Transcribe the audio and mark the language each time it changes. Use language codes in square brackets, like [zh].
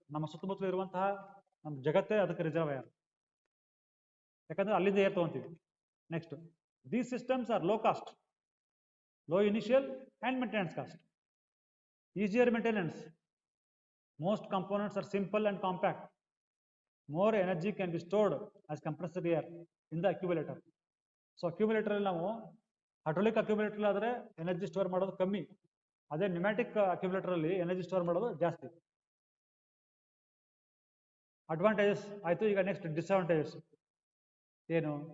[kn] ನಮ್ಮ ಸುತ್ತಮುತ್ತಲು ಇರುವಂತಹ ನಮ್ಮ ಜಗತ್ತೇ ಅದಕ್ಕೆ ರಿಸರ್ವೈರ್, ಯಾಕಂದ್ರೆ ಅಲ್ಲಿಂದ air ತಗೊಂತೀವಿ. [en] Next, these systems are low cost, low initial and maintenance cost, easier maintenance, most components are simple and compact, more energy can be stored as compressed air in the accumulator. [kn] So accumulator ಅಲ್ಲಿ ನಾವು hydraulic accumulator ಆದರೆ energy store ಮಾಡೋದು ಕಮ್ಮಿ, ಅದೇ pneumatic accumulator ಅಲ್ಲಿ energy store ಮಾಡೋದು ಜಾಸ್ತಿ. Advantages ಆಯ್ತು. ಈಗ ನೆಕ್ಸ್ಟ್ ಡಿಸ್ಅಡ್ವಾಂಟೇಜಸ್ ಏನು?